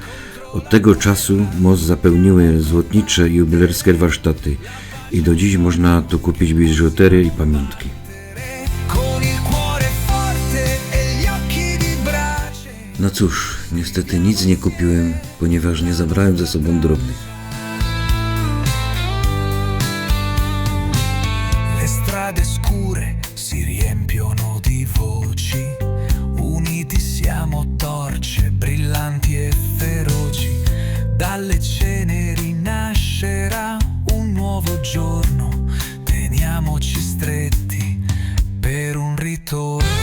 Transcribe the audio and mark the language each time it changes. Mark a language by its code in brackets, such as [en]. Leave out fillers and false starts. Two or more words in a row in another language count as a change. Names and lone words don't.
[pl] Od tego czasu most zapełniły złotnicze i jubilerskie warsztaty i do dziś można tu kupić biżuterię i pamiątki. No cóż, niestety nic nie kupiłem, ponieważ nie zabrałem ze sobą drobnych. [it] Le strade scure si riempiono di voci, uniti siamo torce brillanti e feroci, dalle ceneri nascerà un nuovo giorno, teniamoci stretti per un ritorno.